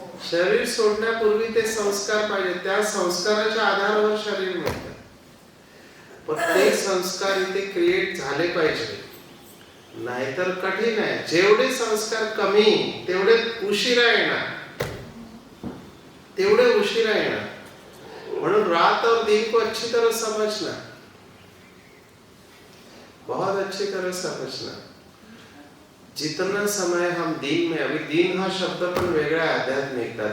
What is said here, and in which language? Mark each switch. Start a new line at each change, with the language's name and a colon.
Marathi: शरीर सोडण्यापूर्वी ते संस्कार पाहिजे, त्या संस्काराच्या आधारावर शरीर मिळतं. पण ते संस्कार इथे क्रिएट झाले पाहिजे, नाहीतर कठीण आहे. जेवढे संस्कार कमी तेवढे उशिरा येणार, तेवढे उशिरा येणार.
Hindi: म्हणून रात और दिन को अच्छी तरह समझना, बहुत अच्छी तरह समझना. जितना समय हम दिन में,
Marathi: अभी दिन हा शब्द पण वेगळा आहे आध्यात्मिकता.